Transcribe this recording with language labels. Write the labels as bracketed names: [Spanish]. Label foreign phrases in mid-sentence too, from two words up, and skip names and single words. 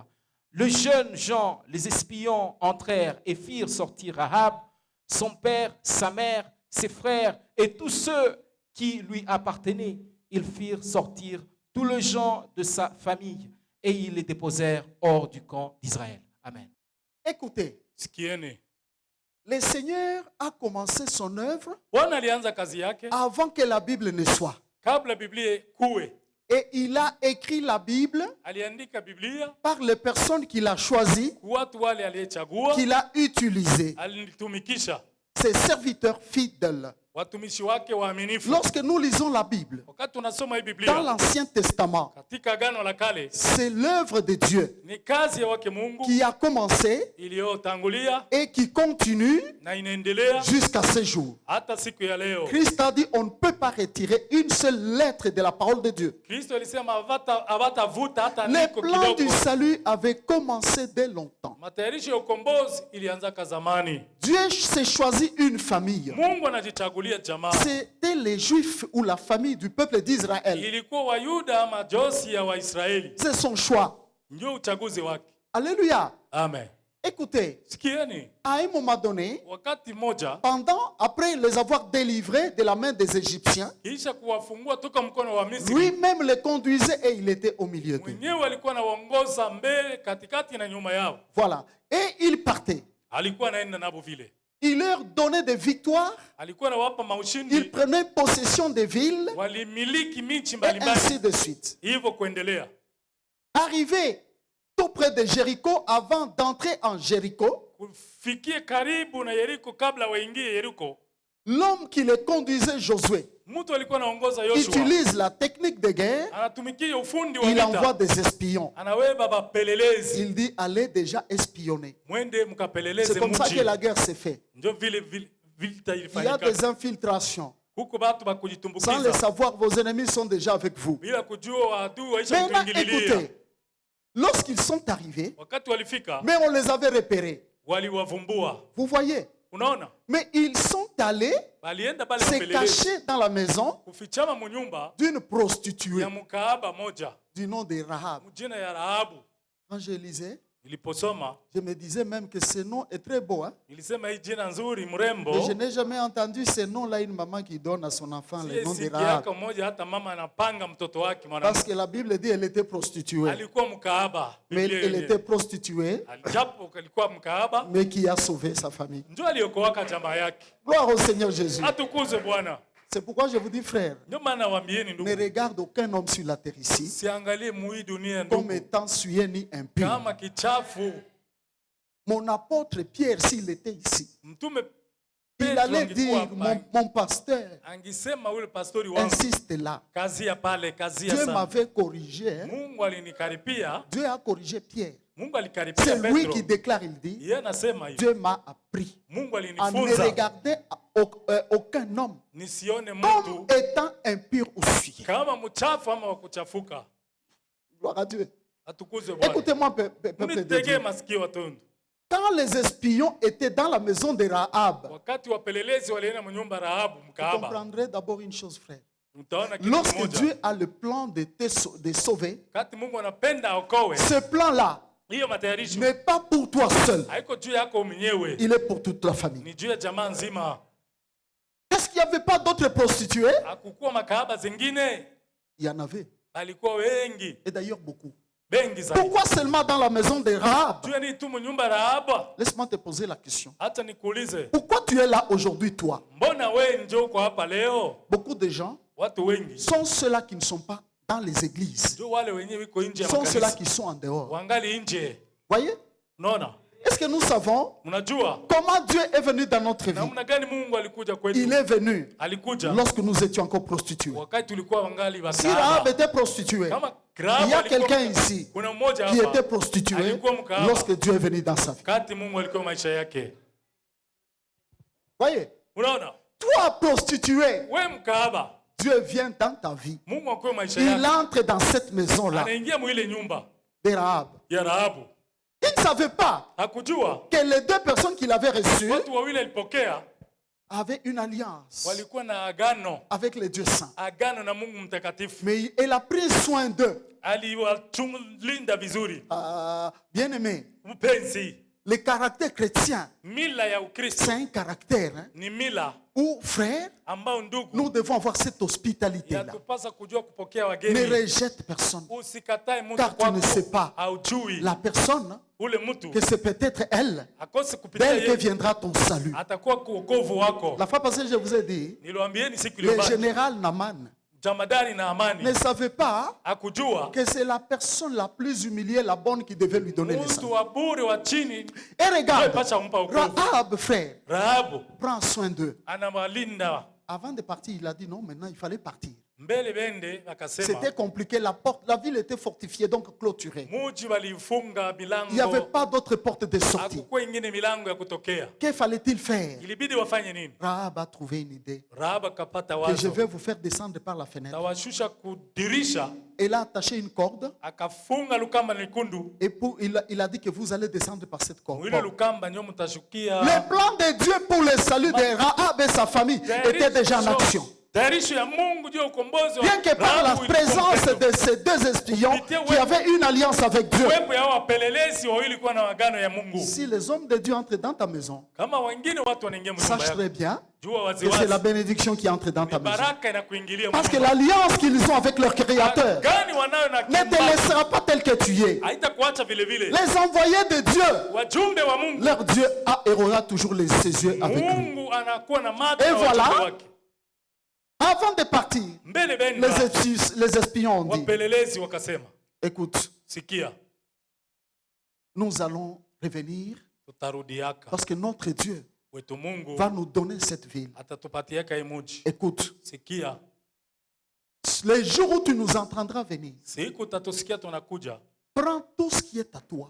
[French] Le jeune Jean, les espions entrèrent et firent sortir Rahab, son père, sa mère, ses frères et tous ceux qui lui appartenaient. Ils firent sortir tous les gens de sa famille et ils les déposèrent hors du camp d'Israël. Amen. Écoutez, [Swahili] Sikieni. [French] le Seigneur a commencé son œuvre [Swahili] Bwana alianza kazi yake [French] avant que la Bible ne soit. [Swahili] kabla Biblia kuwe. [French] Et il a écrit la Bible [Swahili] Aliandika Biblia [French] par les personnes qu'il a choisies, [Swahili] kwa watu wale aliyechagua, [French] qu'il a utilisées, [Swahili] alitumikisha [French] ses serviteurs fidèles. [Swahili] watumishi wake waaminifu. [French] Lorsque nous lisons la Bible, [Swahili] Wakati tunasoma hii [French] dans [Swahili] Biblia [French] l'Ancien Testament, [Swahili] katika Agano la Kale, [French] c'est l'œuvre de Dieu [Swahili] ni kazi ya wake Mungu [French] qui a commencé [Swahili] iliyotangulia [French] et qui continue [Swahili] na inaendelea [French] jusqu'à ce jour. [Swahili] hata siku ya leo. [French] Christ a dit, on ne peut pas retirer une seule lettre de la parole de Dieu. [Swahili] Kristo alisema hawatavuta hata [French] Le [Swahili] andiko [French] plan du [Swahili] kidogo. [French] salut avait commencé dès longtemps. [Swahili] Matayarisho ya ukombozi ilianzaka zamani. [French] Dieu s'est choisi une famille. [Swahili] Mungu anajichagulia jamaa. [French] C'était les Juifs ou la famille du peuple d'Israël. [Swahili] Ilikuwa Wayuda ama josi ya Waisraeli, [French] C'est son choix. [Swahili] ndio uchaguzi wake. [French] Alléluia. Amen. Écoutez, [Swahili] Sikieni, [French] à un moment donné, [Swahili] wakati mmoja [French] après les avoir délivrés de la main des Égyptiens, [Swahili] kisha kuwafungua toka mkono wa Misri, [French] lui-même les conduisait et il était au milieu d'eux. [Swahili] mwenyewe alikuwa anawaongoza mbele, katikati na nyuma yao. [French] Voilà. Et il partait. [Swahili] Alikuwa anaenda nabo vile, [French] Il leur donnait des victoires. [Swahili] alikuwa anawapa [French] Il [Swahili] maushindi, [French] prenait possession des villes [Swahili] walimiliki michi [French] et [Swahili] mbalimbali, [French] ainsi de suite. [Swahili] hivyo kuendelea. [French] Arrivé tout près de Jéricho, avant d'entrer en Jéricho, [Swahili] Kufikie karibu na Yeriko, kabla waingie Yeriko, [French] L'homme qui les conduisait, Josué, [Swahili] Mtu alikuwa anaongoza Yoshua. [French] utilise la technique de guerre. [Swahili] Anatumikia ufundi wa [French] Il [Swahili] vita. [French] envoie des espions. [Swahili] Anaweba bapelelezi. [French] Il dit, allez déjà espionner. [Swahili] Mwende mkapeleleze [French] C'est comme ça [Swahili] mji. [French] que la guerre s'est faite. [Swahili] Ndio vile vita [French] Il y a [Swahili] ilifanyika. [French] des infiltrations. [Swahili] Huko batu [French] Sans le [Swahili] bakujitumbukiza. [French] savoir, vos ennemis sont déjà avec vous. [Swahili] Bila kujua adui waisha [French] Maintenant, [Swahili] kuingililia. [French] écoutez, lorsqu'ils sont arrivés, [Swahili] Wakati walifika, [French] mais on les avait repérés. [Swahili] waliwavumbua. [French] Vous voyez? [Swahili] Unaona? [French] Mais ils sont allés [Swahili] Balienda pale [French] se [Swahili] wapelelezi. [French] cacher dans la maison [Swahili] Kufichama munyumba [French] d'une prostituée [Swahili] ya mkaaba moja. [French] du nom de Rahab. [Swahili] Mjina ya Rahabu. [French] Quand je lisais, [Swahili] Niliposoma, [French] je me disais même que ce nom est très beau. Hein? [Swahili] nilisema hii jina nzuri mrembo. [French] Et je n'ai jamais entendu ce nom-là, une maman qui donne à son enfant le nom de [Swahili] Sikia [French] Rahab. [Swahili] yako moja hata mama anapanga mtoto wake [French] Parce [Swahili] mwanamke. [French] que la Bible dit qu'elle était prostituée. [Swahili] Alikuwa mkaaba. [French] Mais [Swahili] Biblia [French] elle [Swahili] yenyewe. [French] était prostituée, [Swahili] Japo alikuwa mkaaba, [French] mais qui a sauvé sa famille. [Swahili] ndio aliokoaka jamaa yake. [French] Gloire au Seigneur Jésus. [Swahili] Atukuze Bwana. [French] C'est pourquoi je vous dis, frère, [Swahili] Ndio maana waambieni [French] ne [Swahili] ndugu, [French] regarde aucun homme sur la terre ici [Swahili] siangalie mui dunia [French] comme [Swahili] ndugu [French] étant souillé ni impur. [Swahili] kama kichafu. [French] Mon apôtre Pierre, s'il était ici, [Swahili] Mtume [French] il [Swahili] Petro [French] allait [Swahili] angekuwa [French] dire, [Swahili] hapa, [French] mon pasteur, [Swahili] angisema ule pastori wangu, [French] insiste là. [Swahili] kazia pale, kazia [French] Dieu [Swahili] sana. [French] m'avait corrigé. Hein. [Swahili] Mungu alinikaripia, [French] Dieu a corrigé Pierre. [Swahili] Mungu alikaripia [French] C'est lui [Swahili] Petro. [French] qui déclare, il dit, [Swahili] Yeye anasema hivi, [French] Dieu m'a appris [Swahili] Mungu [French] à ne [Swahili] alinifunza [French] regarder aucun homme [Swahili] nisione [French] comme [Swahili] mtu [French] étant impur ou souillé. [Swahili] kama mchafu ama wakuchafuka. [French] Gloire à Dieu. [Swahili] Atukuzwe Bwana. [French] Écoutez-moi, peuple de [Swahili] Munitegee [French] Dieu. [Swahili] masikio watondo. [French] Quand les espions étaient dans la maison de Rahab, [Swahili] Wakati wapelelezi walienda mnyumba Rahabu [French] vous [Swahili] mkaaba, [French] comprendrez d'abord une chose, frère. [Swahili] mtaona kitu [French] Lorsque [Swahili] kimoja. [French] Dieu a le plan de sauver, [Swahili] Wakati Mungu anapenda aokoe, [French] ce plan-là [Swahili] hiyo matayarisho [French] n'est pas pour toi seul, [Swahili] haiko juu yako mwenyewe, [French] il est pour toute la famille. [Swahili] ni juu ya jamaa nzima. [French] Est-ce qu'il n'y avait pas d'autres prostituées? [Swahili] Hakukuwa makahaba zingine, [French] Il y en avait, [Swahili] alikuwa wengi, [French] et d'ailleurs beaucoup. [Swahili] bengi zaidi. [French] Pourquoi seulement dans la maison de Rahab? [Swahili] Juu ya nini tu mnyumba Rahaba? [French] Laisse-moi te poser la question. [Swahili] Hata nikuulize, [French] Pourquoi tu es là aujourd'hui, toi? [Swahili] mbona wewe ndio uko hapa leo? [French] Beaucoup de gens [Swahili] Watu wengi [French] sont ceux-là qui ne sont pas dans les églises, [Swahili] ndio wale wenyewe wiko nje ya [French] sont ceux-là [Swahili] makanisa, [French] qui sont en dehors. [Swahili] wangali nje. [French] Voyez? [Swahili] Unaona? [French] Est-ce que nous savons [Swahili] Mnajua [French] comment Dieu est venu dans notre vie? [Swahili] namna gani Mungu alikuja [French] Il [Swahili] kwetu? [French] est venu [Swahili] Alikuja [French] lorsque nous étions encore prostitués. [Swahili] wakati tulikuwa wangali [French] Si Rahab [Swahili] wakahaba. [French] était prostituée, [Swahili] Kama [French] il [Swahili] Rahabu [French] y a [Swahili] alikuwa- [French] quelqu'un ici [Swahili] kuna mmoja [French] qui était [Swahili] hapa [French] prostitué [Swahili] alikuwa mkahaba [French] lorsque Dieu est venu dans sa vie. [Swahili] wakati Mungu alikuwa maisha yake. [French] Voyez? [Swahili] Unaona? [French] Toi, prostitué, [Swahili] Wewe mkahaba, [French] Dieu vient dans ta vie. [Swahili] Mungu akuwe maisha [French] Il [Swahili] yake. [French] entre dans cette maison-là [Swahili] Anaingia mwile nyumba [French] de Rahab. [Swahili] ya Rahabu. [French] Il ne savait pas [Swahili] Hakujua [French] que les deux personnes qu'il avait reçues [Swahili] watu wawili alipokea [French] avaient une alliance [Swahili] walikuwa na agano, [French] avec les dieux saints. [Swahili] agano na Mungu mtakatifu. [French] Mais elle a pris soin d'eux. [Swahili] Aliwalinda vizuri. [French] Bien-aimé, [Swahili] Mpenzi, [French] le caractère chrétien, [Swahili] mila ya Ukristo [French] c'est un caractère hein, [Swahili] ni mila [French] où, frère, [Swahili] ambao ndugu [French] nous devons avoir cette hospitalité-là. [Swahili] yatupasa kujua kupokea [French] Ne [Swahili] wageni. [French] rejette personne. [Swahili] Usikatae mtu [French] Car tu ne [Swahili] kwako, [French] sais pas [Swahili] haujui [French] la personne [Swahili] ule mtu [French] que c'est peut-être elle, [Swahili] akose kupitia [French] d'elle que [Swahili] yeye [French] viendra ton salut. [Swahili] atakuwa kuokovu wako. [French] La fois passée, je vous ai dit, [Swahili] Niliwaambieni siku [French] le [Swahili] iliyopita, [French] général Naman [Swahili] jamadari na amani [French] ne savait pas [Swahili] hakujua [French] que c'est la personne la plus humiliée, la bonne, qui devait lui donner le [Swahili] mtu [French] salut. [Swahili] wa bure wa chini [French] Et regarde, [Swahili] pasha kumpa wokovu. [French] Rahab, frère, [Swahili] Rahabu [French] prends soin d'eux. [Swahili] anawalinda. [French] Avant de partir, il a dit non, maintenant il fallait partir. [Swahili] Mbele bende akasema [French] C'était compliqué, la ville était fortifiée, donc clôturée. [Swahili] muji walifunga [French] Il n'y avait [Swahili] milango, [French] pas d'autre porte de sortie. [Swahili] hakukuwa ingine milango ya kutokea. [French] Que fallait-il faire? [Swahili] Ilibidi wafanye nini? [French] Rahab a trouvé une idée. [Swahili] Rahabu akapata [French] Que je [Swahili] wazo, [French] vais vous faire descendre par la fenêtre. [Swahili] tawashusha kudirisha, [French] Elle a attaché une corde [Swahili] akafunga lukamba nyekundu. [French] et il a dit que vous allez descendre par cette corde. [Swahili] Mwile lukamba nyo mtashukia. [French] Le plan de Dieu pour le salut de Rahab et sa famille était déjà en action. [Swahili] Tayarisho ya Mungu juu ya ukombozi wa [French] Bien que par la [Swahili] Rahabu [French] présence [Swahili] ilikuwa [French] de ces deux espions qui avaient une alliance avec Dieu, [Swahili] uwepo ya wapelelezi wawili kuwa na agano ya Mungu. [French] si les hommes de Dieu entrent dans ta maison, [Swahili] Kama wengine watu wanaingia mnyumba [French] sache très [Swahili] yako, [French] bien [Swahili] jua [French] que c'est la [Swahili] waziwazi [French] bénédiction qui entre dans ta [Swahili] ni [French] maison. [Swahili] baraka inakuingilia [French] Parce que [Swahili] mnyumba. [French] l'alliance qu'ils ont avec leur Créateur [Swahili] Gani wanayo na [French] ne te [Swahili] kiumba [French] laissera pas tel que tu es. [Swahili] haitakuacha vile vile. [French] Les envoyés de Dieu, [Swahili] Wajumbe wa Mungu, [French] leur Dieu aura toujours ses yeux avec lui. [Swahili] Mungu anakuwa na macho [French] Et [Swahili] na [French] voilà. [Swahili] wajumbe wake. [French] Avant de partir, [Swahili] Mbele benda [French] les espions ont dit, [Swahili] wapelelezi wakasema, [French] écoute, [Swahili] sikia, [French] nous allons revenir [Swahili] tutarudiaka [French] parce que notre Dieu [Swahili] kwetu Mungu [French] va nous donner cette ville. [Swahili] atatupatiaka hii mji. [French] Écoute, [Swahili] Sikia, [French] les jours où tu nous entendras venir, [Swahili] siku utatusikia tunakuja, [French] prends tout ce qui est à toi.